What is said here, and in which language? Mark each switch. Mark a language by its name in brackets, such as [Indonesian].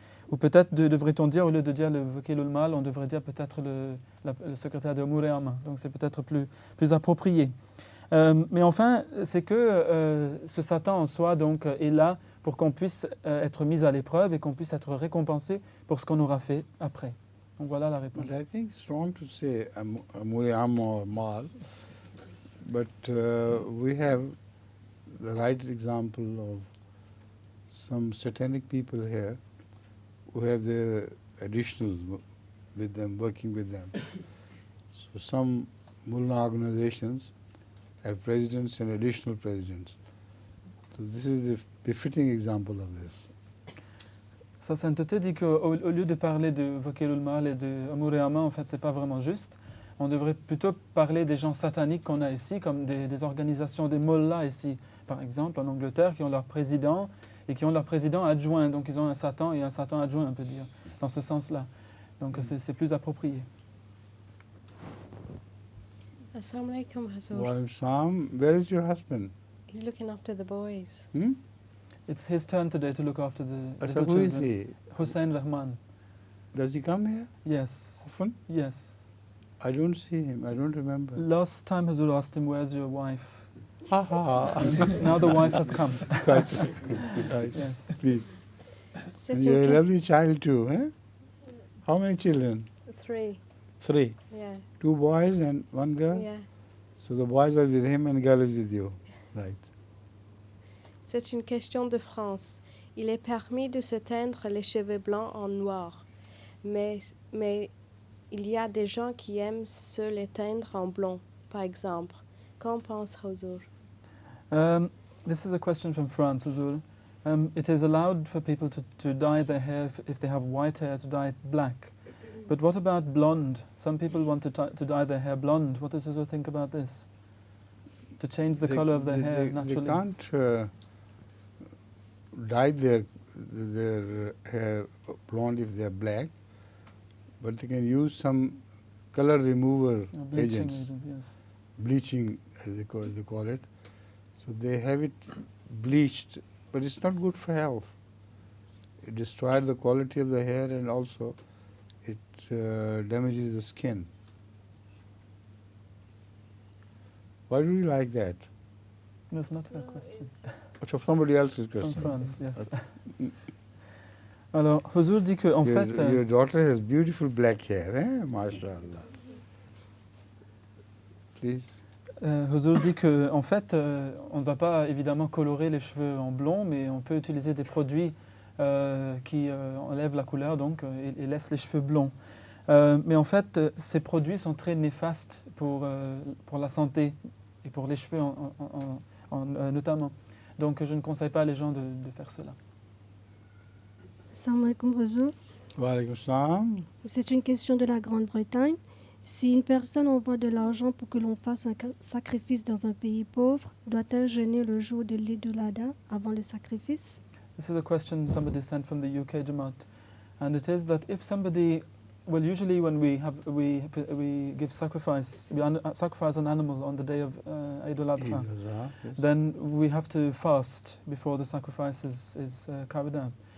[French] Ou peut-être devrait-on dire, au lieu de dire le Vakilul Mal, on devrait dire peut-être le secrétaire de Umur et Ama. Donc c'est peut-être plus approprié. Mais enfin, c'est que ce Satan en soi donc, est là pour qu'on puisse être mis à l'épreuve et qu'on puisse être récompensé pour ce qu'on aura fait après. Donc voilà la réponse. [English] But I think it's wrong to say Umur et Ama or Mal. But we have the right example of some satanic people here who have their additionals with them, working with them. So some mullah organizations have presidents and additional presidents. So this is the befitting example of this. [French] Sa sainteté dit qu'au lieu de parler de Vakilul Mal et de Umur et Ama, en fait, c'est pas vraiment juste. On devrait plutôt parler des gens sataniques qu'on a ici, comme des organisations, des mollahs ici, par exemple, en Angleterre, qui ont leur président et qui ont leur président adjoint. Donc ils ont un Satan et un Satan adjoint, on peut dire, dans ce sens-là. Donc c'est plus approprié. [Arabic] Assalamu alaikum, Huzur. Wa alaikum salam. [English] Where is your husband? He's looking after the boys. It's his turn today to look after the little Who is children. he? Hussein Rahman. Does he come here Yes. often? Yes. I don't see him. I don't remember. Last time Huzur asked him, where's your wife? Ha ha. Now the wife has come. Right. Right. Yes. Please. [French] C'est [English] And you're a [French] une [English] lovely child too, eh? How many children? 3. 3. Yeah. 2 boys and 1 girl? Yeah. So the boys are with him and girl is with you. Right. [French] C'est une question de France. Il est permis de se teindre les cheveux blancs en noir, mais il y a des gens qui aiment se les teindre en blond, par exemple. Qu'en pense Huzur? [English] This is a question from France, Huzur. It is allowed for people to dye their hair, if they have white hair, to dye it black. But what about blonde? Some people want to dye their hair blonde. What does Huzur think about this? To change the color of their hair naturally? They can't dye their hair blonde if they are black, but they can use some color remover Bleaching agents. agent, yes. Bleaching, as they call it. So they have it bleached, but it's not good for health. It destroys the quality of the hair and also it damages the skin. Why do you like that? That's not a question. It's of somebody else's From question. France, yes. [French] Alors, Huzur dit que, en fait... [English] Your daughter has beautiful black hair, eh? [Arabic] MashaAllah. [English] Please. [French] Huzur dit que, en fait, on ne va pas évidemment colorer les cheveux en blond, mais on peut utiliser des produits qui enlèvent la couleur donc, et laissent les cheveux blonds. Mais en fait, ces produits sont très néfastes pour la santé et pour les cheveux notamment. Donc je ne conseille pas les gens de faire cela. [Arabic] Assalamu alaikum, Huzur. Wa alaykum salam. [French] C'est une question de la Grande-Bretagne. Si une personne envoie de l'argent pour que l'on fasse un sacrifice dans un pays pauvre, doit-elle jeûner le jour de l'Eid al-Adha avant le sacrifice? [English] This is a question somebody sent from the UK Jamaat, and it is that if somebody, well, usually when we give sacrifice, we sacrifice an animal on the day of Eid al-Adha, Yes. then we have to fast before the sacrifice is carried out.